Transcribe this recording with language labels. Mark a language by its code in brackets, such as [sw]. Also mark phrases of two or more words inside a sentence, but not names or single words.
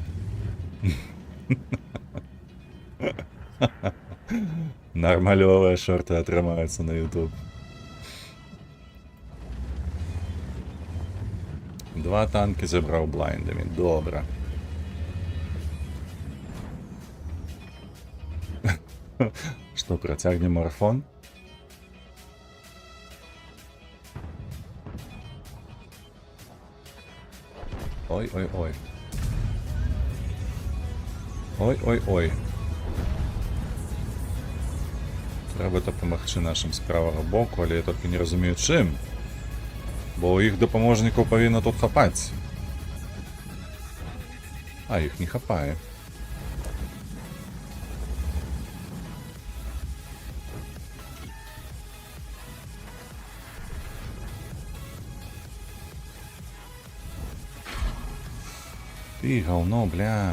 [be] Нармалёвыя шорты атрымаюцца на YouTube. 2 танки забраў блайндамі. Добра. Што, працягнем марафон? Ой. Ой-ой-ой. Треба дапамагчы нашым з правага боку, але я толькі не разумею чым. Бо іх дапаможнікаў павінна тут хапаць. А іх не хапае. [ru] Ты говно, бля.